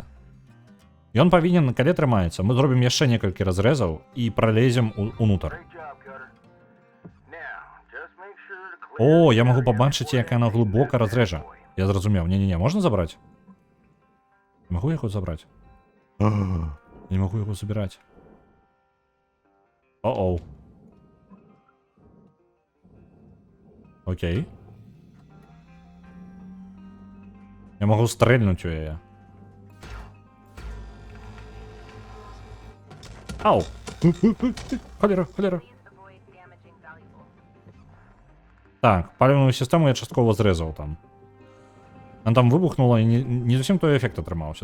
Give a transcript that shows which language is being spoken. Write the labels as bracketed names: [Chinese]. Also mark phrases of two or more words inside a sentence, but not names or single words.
[Belarusian] Ён павінен, калі атрымаецца, мы зробім яшчэ некалькі разрэзаў і пралезем унутр. О, я магу пабачыць, як яна глыбока разрэжа. Я зразумеў. Не-не-не, можна забраць? Магу яго забраць? Не магу яго забіраць. О-оу. Окей. [Russian] Я могу стрельнуть у яе. Ау! [Belarusian] Холера. Так, паліўную сістэму я часткова зрэзаў там. Она там выбухнула і не зусім той эфект атрымаўся.